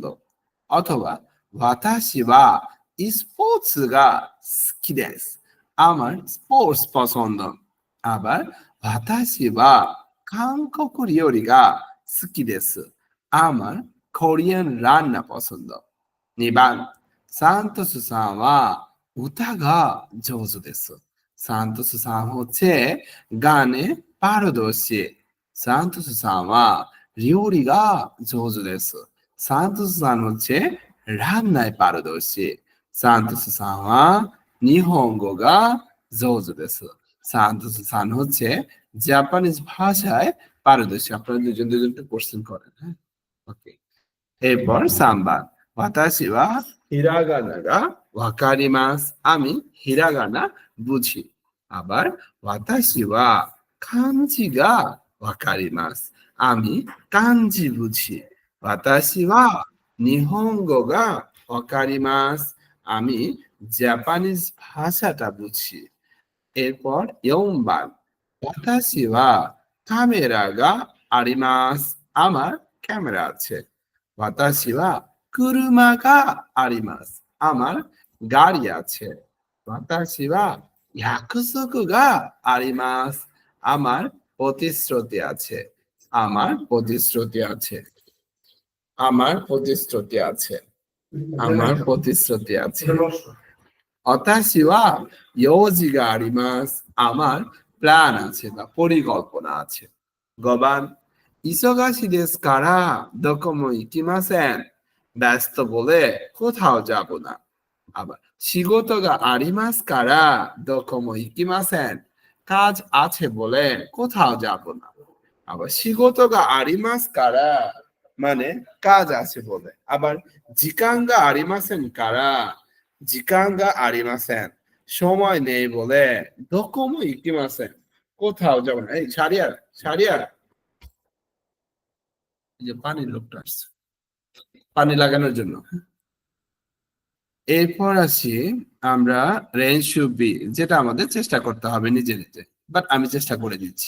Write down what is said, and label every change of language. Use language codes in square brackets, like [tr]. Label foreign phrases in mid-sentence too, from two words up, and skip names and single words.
[ja] অথবা 私 は スポーツ が 好き です, [bn] আমার স্পোর্টস পছন্দ। [ja] আবার 私 は 韓国 料理 が 好き です, [bn] আমার কোরিয়ান রান্না পছন্দ। [ja] 2番、サントスさんは歌が上手です。 [bn] サントスさん হচ্ছে গানে পারদর্শী। [ja] サントスさんは料理が上手です。 [bn] サントスさん হচ্ছে রান্নায় পারদর্শী। [ja] サントスさんは日本語が上手です。 [bn] サントスさん হচ্ছে জাপানিজ ভাষায় পারদর্শী। আপনারা দুজন দুজনকে কোশ্চেন করেন, হ্যাঁ? ওকে। এরপর সাম্বা, [ja] 私 は ひらがな が わかります, [bn] আমি হিরাগানা বুঝি। [ja] আবার 私 は 漢字 が わかります, [bn] আমি কানজি বুঝি। [ja] 私 は 日本語 が わかります, [bn] আমি জাপানিজ ভাষাটা বুঝি। [ja] এরপর 4番, 私はカメラがあります。 [bn] আমার ক্যামেরা আছে। [ja] 私は車があります。 [bn] আমার গাড়ি আছে। [ja] 私は約束があります。 [bn] আমার প্রতিশ্রুতি আছে। আমার প্রতিশ্রুতি আছে। আমার প্রতিশ্রুতি আছে। আমার প্রতিশ্রুতি আছে। [ja] 私は用事があります。 [bn] আমার প্ল্যান আছে বা পরিকল্পনা আছে। [ja] 5番、忙しいですからどこも行きません। [bn] ব্যস্ত বলে কোথাও যাব না। আবার [ja] 仕事がありますからどこも行きません। [bn] কাজ আছে বলে কোথাও যাব না। আবার [ja] 仕事がありますから [bn] মানে কাজ আছে বলে। [ja] আবার 時間がありませんから時間がありません। [bn] সময় নেই বলে [ja] どこも 行きません, [bn] কোথাও যাব না। এই সারিয়ার সারিয়ার, এই যে পানির লোকটা আসছে পানি লাগানোর জন্য। এরপর আসি আমরা রেন শুড বি, যেটা আমাদের চেষ্টা করতে হবে নিজে নিজে, বাট আমি চেষ্টা করে দিচ্ছি।